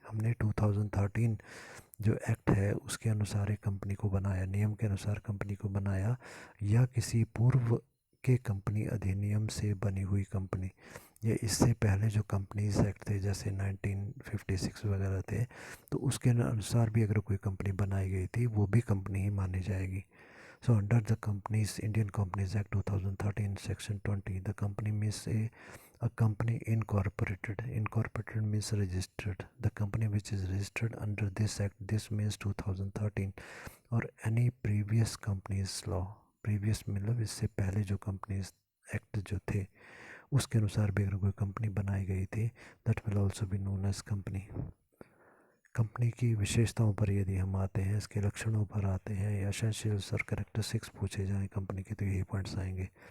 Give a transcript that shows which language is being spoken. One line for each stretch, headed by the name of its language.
Hindi: हमने 2013 जो एक्ट है उसके अनुसार एक कंपनी को बनाया, नियम के अनुसार कंपनी को बनाया, या किसी पूर्व के कंपनी अधिनियम से बनी हुई कंपनी, या इससे पहले जो कंपनीज एक्ट थे जैसे 1956 वगैरह थे, तो उसके अनुसार भी अगर कोई कंपनी बनाई गई थी वो भी कंपनी ही मानी जाएगी।
English: So under the companies Indian Companies Act 2013 Section 20, the company means a company incorporated. Incorporated means registered. The company which is registered under this act, this means 2013 or any previous companies law.
Hindi: Previous मतलब इससे पहले जो companies act जो थे उसके अनुसार भी अगर कोई कंपनी बनाई गई थी,
English: that will also be known as company.
Hindi: Company की विशेषताओं पर यदि हम आते हैं, इसके लक्षणों पर आते हैं या एसेंशियल्स और कैरेक्टरिस्टिक्स पूछे जाएं कंपनी के, तो यही पॉइंट्स आएंगे।